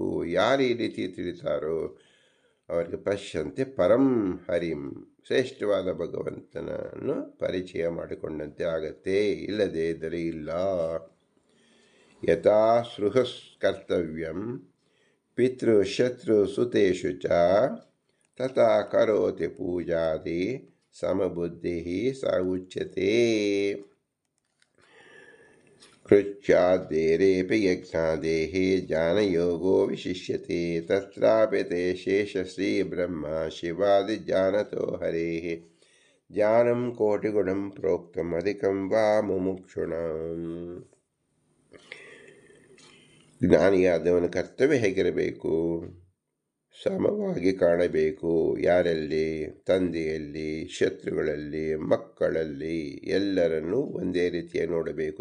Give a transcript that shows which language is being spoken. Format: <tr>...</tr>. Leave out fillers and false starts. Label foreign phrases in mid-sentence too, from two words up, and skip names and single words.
<kn>ಯಾರು ಈ ರೀತಿ ತಿಳಿತಾರೋ ಅವರಿಗೆ</kn> <sa>ಪಶ್ಯಂತೆ ಪರಂ ಹರಿಂ,</sa> <kn>ಶ್ರೇಷ್ಠವಾದ ಭಗವಂತನನ್ನು ಪರಿಚಯ ಮಾಡಿಕೊಂಡಂತೆ ಆಗತ್ತೆ. ಇಲ್ಲದೆ ಇದ್ದರೆ ಇಲ್ಲ.</kn> <sa>ಯಥಾ ಸೃಹಸ್ಕರ್ತವ್ಯಂ ಪಿತೃ ಶತ್ರು ಸುತೇಷು ಚ ತಥಾ ಕರೋತಿ ಪೂಜಾದಿ ಸಮಬುದ್ಧಿ ಸ ಉಚ್ಯತೆ. ಕೃಚ್ಯಾದ್ದೇರೇಪಿ ಯಜ್ಞಾದೇಃ ಜ್ಞಾನಯೋಗೋ ವಿಶಿಷ್ಯತೆ ತತ್ರಾಪಿ ಶೇಷಶ್ರೀ ಬ್ರಹ್ಮ ಶಿವಾದಿ ಜ್ಞಾನತೋ ಹರೇಃ ಜ್ಞಾನಂ ಕೋಟಿಗುಣಂ ಪ್ರೋಕ್ತಂ ಅಧಿಕಂ ವಾ ಮುಮುಕ್ಷುಣಾಂ.</sa> <kn>ಜ್ಞಾನಿಯಾದವನ ಕರ್ತವ್ಯ ಹೇಗಿರಬೇಕು? ಸಮವಾಗಿ ಕಾಣಬೇಕು. ಯಾರಲ್ಲಿ? ತಂದೆಯಲ್ಲಿ, ಶತ್ರುಗಳಲ್ಲಿ, ಮಕ್ಕಳಲ್ಲಿ ಎಲ್ಲರನ್ನೂ ಒಂದೇ ರೀತಿಯ ನೋಡಬೇಕು.</kn>